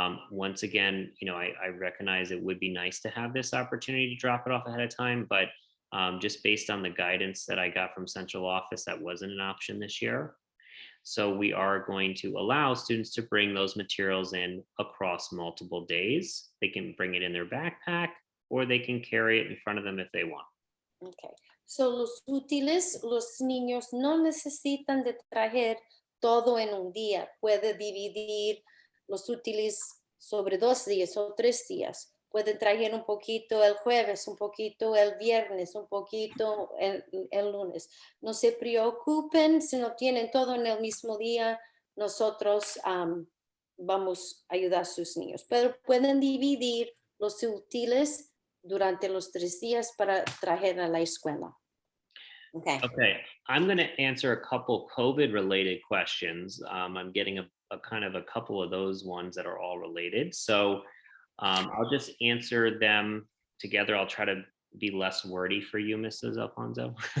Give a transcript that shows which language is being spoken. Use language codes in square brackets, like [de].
[en] Once again, I recognize it would be nice to have this opportunity to drop it off ahead of time, but just based on the guidance that I got from central office, that wasn't an option this year. So we are going to allow students to bring those materials in across multiple days. They can bring it in their backpack or they can carry it in front of them if they want. Okay. [es] So los útiles, los niños no necesitan de traer todo en un día. Puede dividir los útiles sobre 2 días o 3 días. pueden traer un poquito el jueves, un poquito el viernes, un poquito el lunes. No se preocupen si no tienen todo en el mismo día. Nosotros vamos a ayudar a sus niños, pero pueden dividir los útiles durante los 3 días para traer a la escuela. [en] Okay. Okay, I'm going to answer a couple COVID related questions. I'm getting a kind of a couple of those ones that are all related. So I'll just answer them together. I'll try to be less wordy for you, Mrs. Alfonso.